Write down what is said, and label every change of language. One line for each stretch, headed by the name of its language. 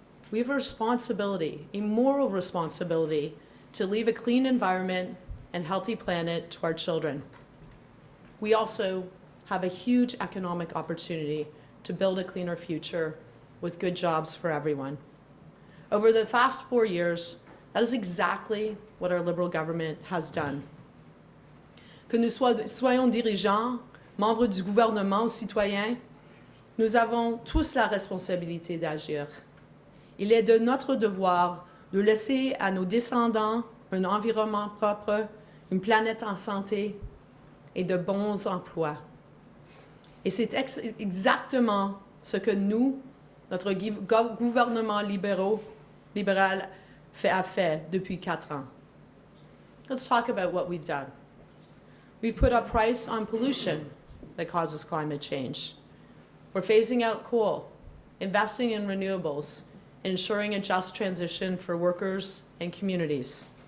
English: We have a responsibility, a moral responsibility, to leave a clean environment and healthy planet to our children. We also have a huge economic opportunity to build a cleaner future with good jobs for everyone. Over the past 4 years, that is exactly what our Liberal government has done.
French: Que nous soyons dirigeants, membres du gouvernement ou citoyens, nous avons tous la responsabilité d'agir. Il est de notre devoir de laisser à nos descendants un environnement propre, une planète en santé et de bons emplois. Et c'est exactement ce que nous, notre gouvernement libéral a fait depuis 4 ans.
English: Let's talk about what we've done. We've put a price on pollution that causes climate change. We're phasing out coal, investing in renewables, ensuring a just transition for workers and communities.